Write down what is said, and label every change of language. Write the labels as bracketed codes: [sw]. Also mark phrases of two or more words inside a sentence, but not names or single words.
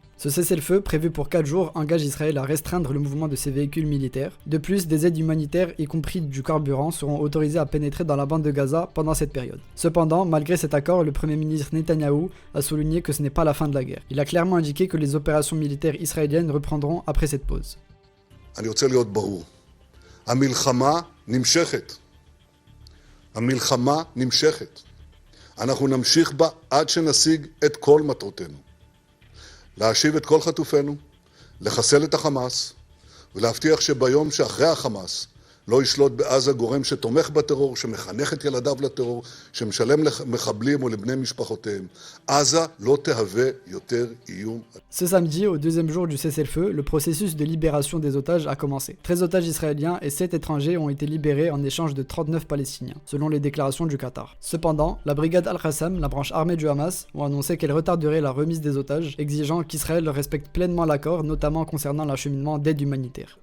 [fr] Ce cessez-le-feu, prévu pour 4 jours, engage Israël à restreindre le mouvement de ses véhicules militaires. De plus, des aides humanitaires, y compris du carburant, seront autorisées à pénétrer dans la bande de Gaza pendant cette période. Cependant, malgré cet accord, le premier ministre Netanyahou a souligné que ce n'est pas la fin de la guerre. Il a clairement indiqué que les opérations militaires israéliennes reprendront après cette pause. [he] אני רוצה להיות ברור. המלחמה נמשכת. המלחמה נמשכת. אנחנו נמשיך בה עד שנשיג את כל מטרותינו. להשיב את כל חטופינו, לחסל את החמאס, ולהבטיח שביום שאחרי החמאס לא ישלוט בעזה גורם שתומך בטרור, שמחנך את ילדיו לטרור, שמשלם למחבלים או לבני משפחותיהם. עזה לא תהווה יותר איום. [fr] Ce samedi, au deuxième jour du cessez-le-feu, le processus de libération des otages a commencé. 13 otages israéliens et 7 étrangers ont été libérés en échange de 39 Palestiniens, selon les déclarations du Qatar. Cependant, la brigade Al-Qassam, la branche armée du Hamas, ont annoncé qu'elle retarderait la remise des otages, exigeant qu'Israël respecte pleinement l'accord, notamment concernant l'acheminement d'aide humanitaire.